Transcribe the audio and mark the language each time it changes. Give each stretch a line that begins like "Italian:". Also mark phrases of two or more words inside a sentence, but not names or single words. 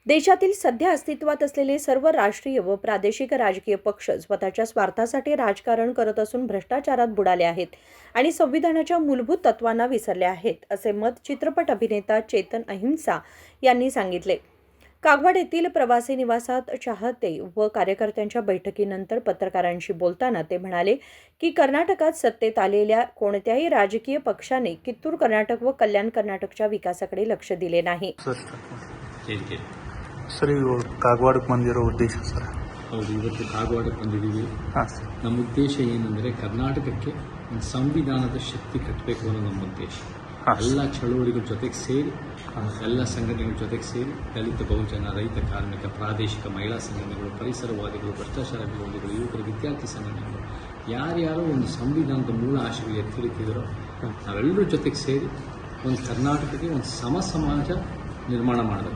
Marathi: देशातील सध्या अस्तित्वात असलेले सर्व राष्ट्रीय व प्रादेशिक राजकीय पक्ष स्वतःच्या स्वार्थासाठी राजकारण करत असून भ्रष्टाचारात बुडाले आहेत आणि संविधानाच्या मूलभूत तत्वांना विसरले आहेत, असे मत चित्रपट अभिनेता चेतन अहिंसा यांनी सांगितले. कागवाड येथील प्रवासी निवासात चाहते व कार्यकर्त्यांच्या बैठकीनंतर पत्रकारांशी बोलताना ते म्हणाले की कर्नाटकात सत्तेत आलेल्या कोणत्याही राजकीय पक्षाने कित्तूर कर्नाटक व कल्याण कर्नाटकच्या विकासाकडे लक्ष दिले नाही.
Kannada: ಸರ್ ಇವಾಗ ಕಾಗವಾಡಕ್ಕೆ ಬಂದಿರೋ ಉದ್ದೇಶ ಸರ್? ಹೌದು, ಇವತ್ತು ಕಾಗವಾಡಕ್ಕೆ ಬಂದಿದ್ದೀವಿ. ಹಾಂ ಸರ್. ನಮ್ಮ ಉದ್ದೇಶ ಏನಂದರೆ ಕರ್ನಾಟಕಕ್ಕೆ ಒಂದು ಸಂವಿಧಾನದ ಶಕ್ತಿ ಕಟ್ಟಬೇಕು ಅನ್ನೋ ನಮ್ಮ ಉದ್ದೇಶ. ಎಲ್ಲ ಚಳುವಳಿಗಳ ಜೊತೆಗೆ ಸೇರಿ, ಎಲ್ಲ ಸಂಘಟನೆಗಳ ಜೊತೆಗೆ ಸೇರಿ, ದಲಿತ ಬಹುಜನ, ರೈತ ಕಾರ್ಮಿಕ, ಪ್ರಾದೇಶಿಕ ಮಹಿಳಾ ಸಂಘಟನೆಗಳು, ಪರಿಸರವಾದಿಗಳು, ಭ್ರಷ್ಟಾಚಾರ ವಿರೋಧಿಗಳು, ಯುವಕರು, ವಿದ್ಯಾರ್ಥಿ ಸಂಘಟನೆಗಳು, ಯಾರ್ಯಾರೋ ಒಂದು ಸಂವಿಧಾನದ ಮೂಲ ಆಶೆಗಳು ಎತ್ತಿಡಿತಿದ್ರೋ ನಾವೆಲ್ಲರೂ ಜೊತೆಗೆ ಸೇರಿ ಒಂದು ಕರ್ನಾಟಕಕ್ಕೆ ಒಂದು ಸಮಾಜ ನಿರ್ಮಾಣ ಮಾಡಬೇಕು.